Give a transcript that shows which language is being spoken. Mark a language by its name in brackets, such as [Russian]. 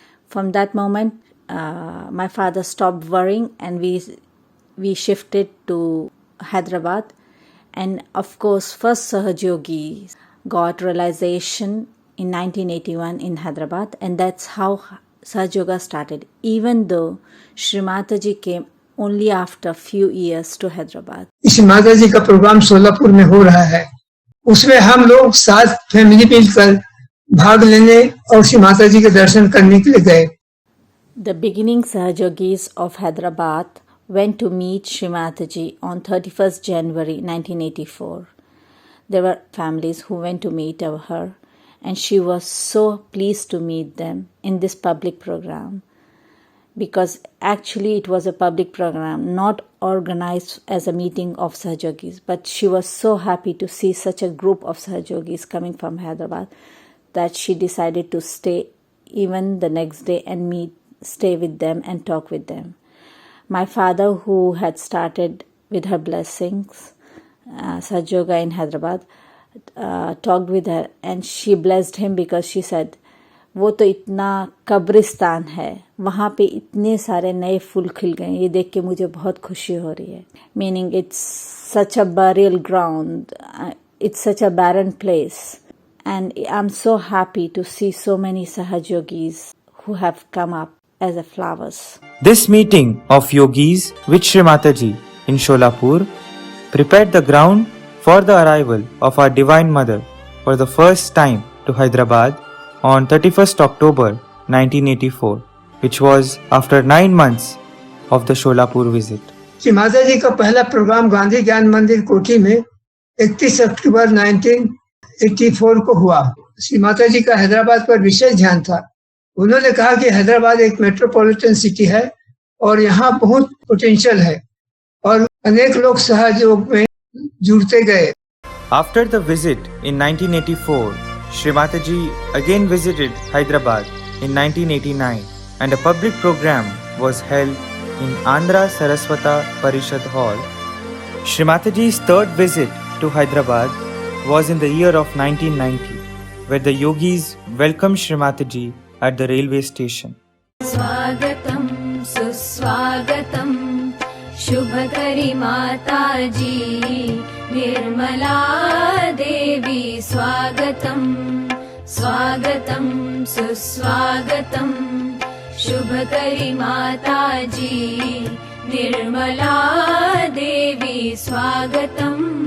[English] From that moment, my father stopped worrying and we shifted to Hyderabad. And of course, first Sahaj Yogi got realization in 1981 in Hyderabad, and that's how Sahaj Yoga started, even though Shri Mataji came only after few years to Hyderabad. [Hindi] Shri Mata जी का programme Solapur में हो रहा है। उसमें हम लोग 7 family मिलकर भाग लेने और श्री माता जी के दर्शन करने के लिए गए। [English] The beginning Sahajogis of Hyderabad went to meet Srimataji on 31st January 1984. There were families who went to meet her, and she was so pleased to meet them in this public program, because actually it was a public program, not organized as a meeting of Sahajogis, but she was so happy to see such a group of Sahajogis coming from Hyderabad that she decided to stay even the next day and stay with them and talk with them. My father, who had started with her blessings, Sahajoga in Hyderabad, talked with her and she blessed him because she said, [Hindi] वो तो इतना कब्रिस्तान है, वहाँ पे इतने सारे नए फूल खिल गए, ये देख के मुझे बहुत खुशी हो रही है. [English] Meaning it's such a burial ground, it's such a barren place, and I'm so happy to see so many Sahajogis who have come up as a flowers. This meeting of yogis with Shri Mataji in Sholapur prepared the ground for the arrival of our Divine Mother for the first time to Hyderabad on 31st October 1984, which was after 9 months of the Sholapur visit. [Hindi] Shri Mata जी का पहला programme Gandhi ज्ञान मंदिर कोठी में 31 अक्टूबर 1984 को हुआ. श्री माता जी का हैदराबाद पर विशेष ध्यान था. उन्होंने कहा कि हैदराबाद एक मेट्रोपॉलिटन सिटी है और यहाँ बहुत पोटेंशियल है और अनेक लोग सहयोग में जुड़ते गए. [English] After the visit in 1984, Shri Mataji again visited Hyderabad in 1989 and a public program was held in Andhra Saraswata Parishad Hall. Shri Mataji's third visit to Hyderabad was in the year of 1990, where the yogis welcomed Shri Mataji at the railway station. [Sanskrit] स्वागतं सुस्वागतं शुभकरी माताजी निर्मला देवी स्वागतं स्वागतं सुस्वागतं शुभकरी माताजी निर्मला देवी स्वागतम्.